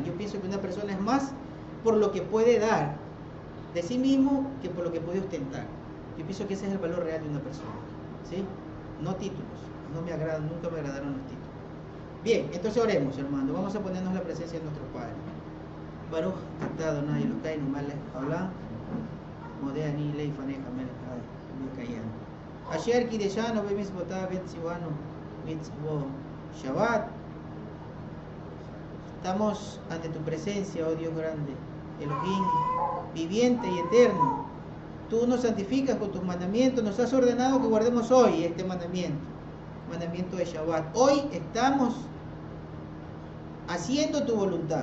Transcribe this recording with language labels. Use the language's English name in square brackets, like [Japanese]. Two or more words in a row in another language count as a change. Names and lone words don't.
[Spanish] Yo pienso que una persona es más por lo que puede dar de sí mismo que por lo que puede ostentar. Yo pienso que ese es el valor real de una persona, ¿sí? No títulos, no me agradan, nunca me agradaron los títulos. Bien, entonces oremos, hermano, vamos a ponernos en la presencia de nuestro Padre. [Hebrew] ברוך אתה אדוני אלוקינו מלך העולם מודה אני לפניך מלך העולם אשר קידשנו במצוותיו וציוונו מצוות שבת. [Spanish] Estamos ante tu presencia, oh Dios grande, Elohim, viviente y eterno. Tú nos santificas con tus mandamientos, nos has ordenado que guardemos hoy este mandamiento de Shabbat. Hoy estamos haciendo tu voluntad.